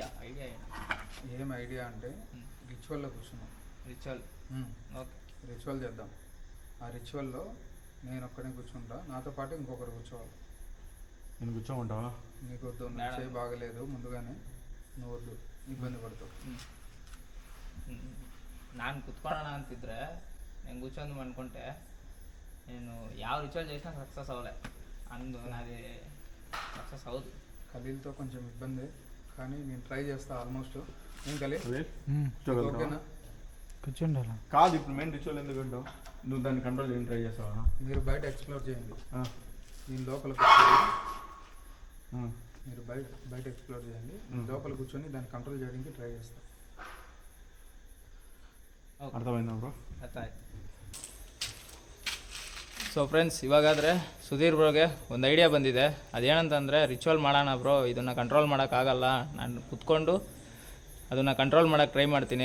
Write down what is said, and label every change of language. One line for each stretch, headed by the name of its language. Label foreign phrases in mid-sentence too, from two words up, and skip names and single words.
Telugu: ఏం ఐడియా అంటే రిచువల్లో కూర్చున్నాం. రిచువల్ ఓకే, రిచువల్ చేద్దాం. ఆ రిచువల్లో నేను ఒక్కడే కూర్చుంటా, నాతో పాటు ఇంకొకరు కూర్చోవాలి. నేను కూర్చోమంటావా? నీకు వద్దు, నువ్వు చేయి బాగలేదు ಮುಂದುగానే, నువ్వు వద్దు,
Kannada: ಇಬ್ಬಂದಿ ಬರ್ತಾವೆ. ನಾನು ಕುತ್ಕೊಳ್ಳೋಣ ಅಂತಿದ್ರೆ
Telugu: నేను కూర్చొని అనుకుంటే నేను ಯಾವ రిచువల్ చేసినా సక్సెస్ అవ్వలే. నాది సక్సెస్ అవ్వదు. ఖలీల్తో కొంచెం ఇబ్బంది, కానీ నేను ట్రై చేస్తా ఆల్మోస్ట్. ఏం ఖలీల్ ఓకేనా? కూర్చోండి. కాదు, ఇప్పుడు మెయిన్ రిచువల్ ఎందుకు అంటావు? నువ్వు దాన్ని కంట్రోల్ చేయని ట్రై చేస్తావా? మీరు బయట ఎక్స్ప్లోర్ చేయండి, నేను లోపల మీరు బయట ఎక్స్ప్లోర్ చేయండి, లోపల కూర్చొని దాన్ని కంట్రోల్ చేయడానికి ట్రై చేస్తాను.
Kannada: ಅರ್ಥವಾಯ್ತಾ ಬ್ರೋ? ಅರ್ಥ ಆಯ್ತು.
English: so friends,
Kannada: ಇವಾಗಾದರೆ ಸುಧೀರ್ ಬ್ರೋಗೆ ಒಂದು ಐಡಿಯಾ ಬಂದಿದೆ. ಅದೇನಂತಂದರೆ, ರಿಚುವಲ್ ಮಾಡೋಣ ಬ್ರೋ, ಇದನ್ನು ಕಂಟ್ರೋಲ್ ಮಾಡೋಕ್ಕಾಗಲ್ಲ, ನಾನು ಕುತ್ಕೊಂಡು ಅದನ್ನು ಕಂಟ್ರೋಲ್ ಮಾಡೋಕ್ಕೆ ಟ್ರೈ ಮಾಡ್ತೀನಿ.